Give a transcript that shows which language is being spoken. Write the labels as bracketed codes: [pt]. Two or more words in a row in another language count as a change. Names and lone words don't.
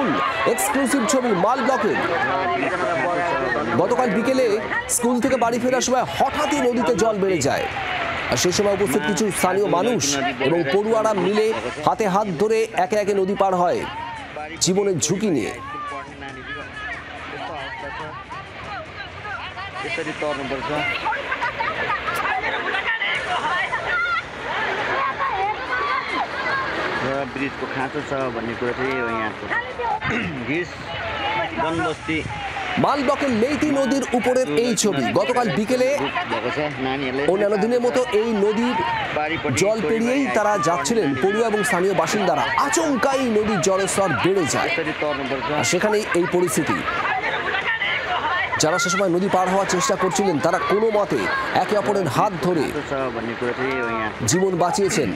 [bn] এক্সক্লুসিভ ছবি মাল ব্লকের। গতকাল বিকেলে স্কুল থেকে বাড়ি ফেরার সময় হঠাৎই নদীতে জল বেড়ে যায় আর সেই সময় উপস্থিত কিছু স্থানীয় মানুষ এবং পড়ুয়ারা মিলে হাতে হাত ধরে একে একে নদী পার হয় জীবনের ঝুঁকি নিয়ে। [ne] ब्रिजको खाँचो छ भन्ने कुरा चाहिँ यहाँको घिस जनबस्ती [bn] মাল ব্লকের লেইতি নদীর উপরের এই ছবি। গতকাল বিকেলে অন্যান্য দিনের মতো এই নদীর জল পেরিয়েই তারা যাচ্ছিলেন পড়ুয়া এবং স্থানীয় বাসিন্দারা। আচমকাই নদীর জলস্তর বেড়ে যায় আর সেখানেই এই পরিস্থিতি। যারা সে সময় নদী পার হওয়ার চেষ্টা করছিলেন তারা কোনো মতে একে অপরের হাত ধরে জীবন বাঁচিয়েছেন।